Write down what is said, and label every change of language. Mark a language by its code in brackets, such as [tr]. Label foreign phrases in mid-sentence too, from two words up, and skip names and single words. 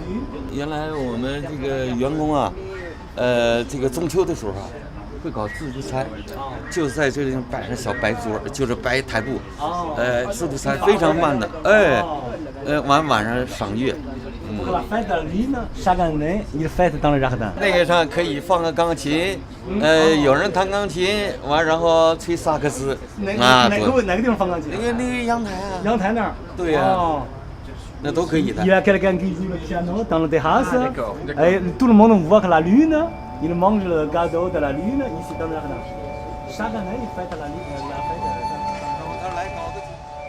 [zh] 原来我们这个员工啊，这个中秋的时候会搞自助餐，就是在这里摆上小白桌，就是白台布，自助餐非常慢的，晚上赏月。那个上可以放个钢琴，有人弹钢琴，完然后吹萨克斯。哪个地方放钢琴？那个阳台啊。阳台那儿。对呀。那都可以的。 [fr] Il y a quelqu'un qui joue le piano dans la terrasse. Et tout le monde voit que la lune. Il mange le gâteau de la lune ici dans le jardin. Chaque année, il fête la fête.